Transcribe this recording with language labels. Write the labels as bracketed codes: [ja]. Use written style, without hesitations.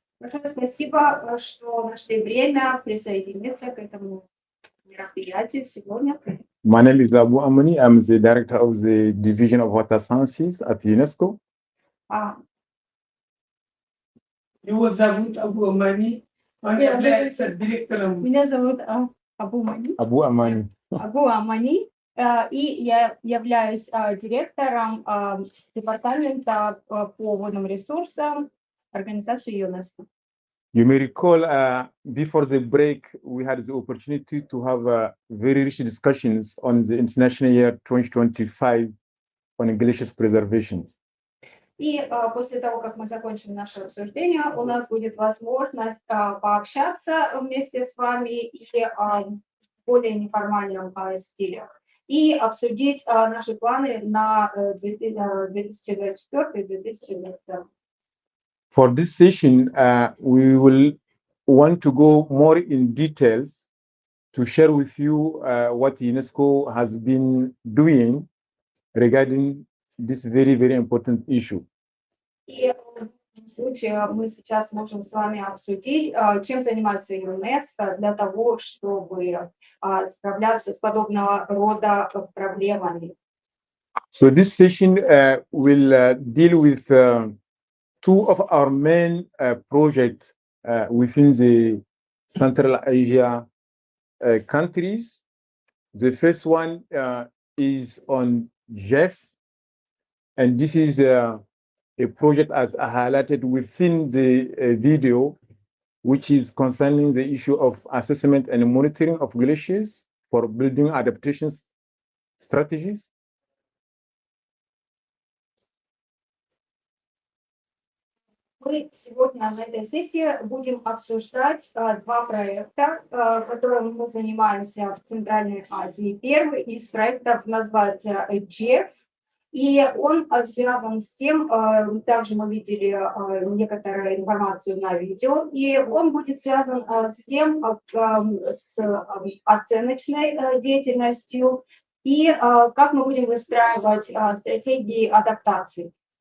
[ru] Большое спасибо, что нашли время присоединиться к этому мероприятию сегодня. [en] My name is Abu Amani. I'm the director of the Division of Water Sciences at UNESCO. [ru] А, Его зовут Абу Амани. Он является директором. Меня зовут Абу Мани. Abu Amani. Абу Амани, и я являюсь директором департамента по водным ресурсам организации ЮНЕСКО. [en] You may recall before the break, we had the opportunity to have very rich discussions on the International Year 2025 on glaciers preservation. [ru] И после того, как мы закончим наше обсуждение, у нас будет возможность пообщаться вместе с вами и в более неформальном стиле. И обсудить наши планы на 2024-2025. [en] For this session, we will want to go more in details to share with you what UNESCO has been doing regarding this very, very important issue. [ru] И в этом случае мы сейчас можем с вами обсудить, чем занимается ЮНЕСКО для того, чтобы справляться с подобного рода проблемами. [en] So this session will deal with two of our main projects within the Central Asia countries. The first one is on Jeff, and this is a project as highlighted within the video, which is concerning the issue of assessment and monitoring of glaciers for building adaptation strategies. [ru] Мы сегодня на этой сессии будем обсуждать два проекта, которыми мы занимаемся в Центральной Азии. Первый из проектов называется JEF, и он связан с тем, также мы видели некоторую информацию на видео, и он будет связан с тем, с оценочной деятельностью и как мы будем выстраивать стратегии адаптации.